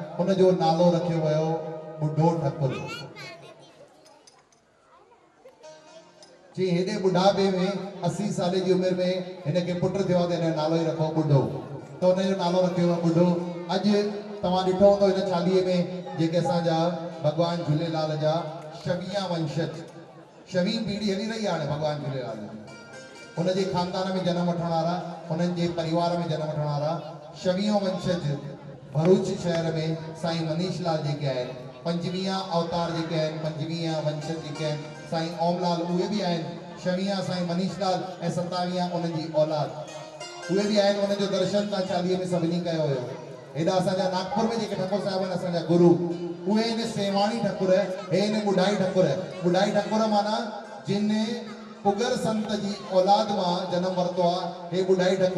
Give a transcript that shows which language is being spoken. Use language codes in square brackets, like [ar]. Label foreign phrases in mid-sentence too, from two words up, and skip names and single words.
[sd] उनजो नालो रखियो वियो बुढो ठाकुर। जी हेॾे बुढ़ापे में 80 साल जी उमिरि में हिनखे पुट थियो त हिन नालो ई रखो बुढो, त हुनजो नालो रखियो आहे बुढो। अॼु तव्हां ॾिठो हूंदो हिन चालीहे में जेके असांजा भगवान झूलेलाल जा 26 वंशज, 26 पीढ़ी हली रही आहे हाणे भगवान झूलेलाल जी। उनजे खानदान में जन्म वठण वारा, उन्हनि जे परिवार में जन्म वठण वारा 26 वंशज भरूच शहर में साईं मनीष लाल जेके आहिनि, 25 अवतार जेके आहिनि, 25 वंशज जेके आहिनि, साईं ओमलाल उहे बि आहिनि। 26 साईं मनीष लाल ऐं 27 उन्हनि जी औलाद उहे बि आहिनि। उन्हनि जो दर्शन तव्हां चालीहे में सभिनी कयो हुयो। हेॾा असांजा नागपुर में जेके ठाकुर साहिब आहिनि असांजा गुरु, उहे आहिनि सेवाणी ठाकुर, हे आहिनि बुढाई ठाकुर। बुढाई ठाकुर माना जिन पुगर संत जी औलाद मां जनम वरितो आहे, हे बुढाई ठाकुर।